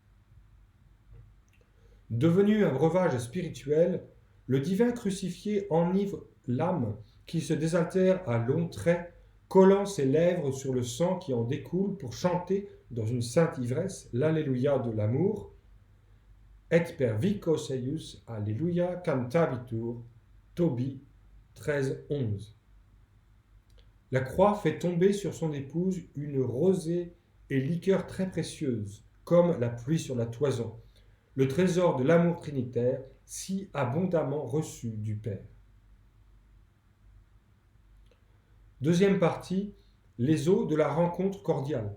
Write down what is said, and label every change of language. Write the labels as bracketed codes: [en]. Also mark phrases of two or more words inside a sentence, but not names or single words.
[fr] Devenu un breuvage spirituel, le divin crucifié enivre l'âme qui se désaltère à longs traits, collant ses lèvres sur le sang qui en découle pour chanter dans une sainte ivresse l'Alléluia de l'amour. [la] Et per vicos eius, Alléluia cantabitur, Tobie 13:11. [fr] La croix fait tomber sur son épouse une rosée et liqueur très précieuse, comme la pluie sur la toison, le trésor de l'amour trinitaire si abondamment reçu du Père. Deuxième partie, les eaux de la rencontre cordiale.